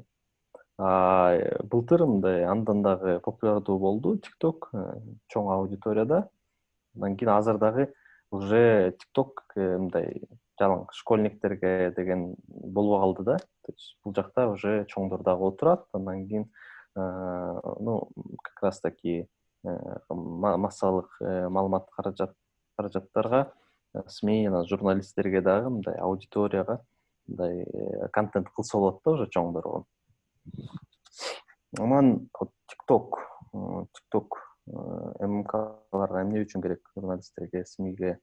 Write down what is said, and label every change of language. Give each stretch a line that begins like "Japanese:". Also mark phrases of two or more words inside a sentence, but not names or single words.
Kyrgyz: Былтыр мындай андан дагы популярдуу болду TikTok чоң аудиторияда. Андан кийин азыр дагы уже TikTok мындай жалаң школьниктерге деген болбой калды да.
Russian: То есть
Kyrgyz: бул жакта уже чоңдор дагы отурат. Андан кийин
Russian: как раз таки
Kyrgyz: массалык маалымат каражаттарга, СМИ, журналисттерге дагы мындай аудиторияга мындай контент кылса болот да уже чоңдорго. Анан TikTok ММКларга эмне үчүн керек, журналисттерге, СМИге?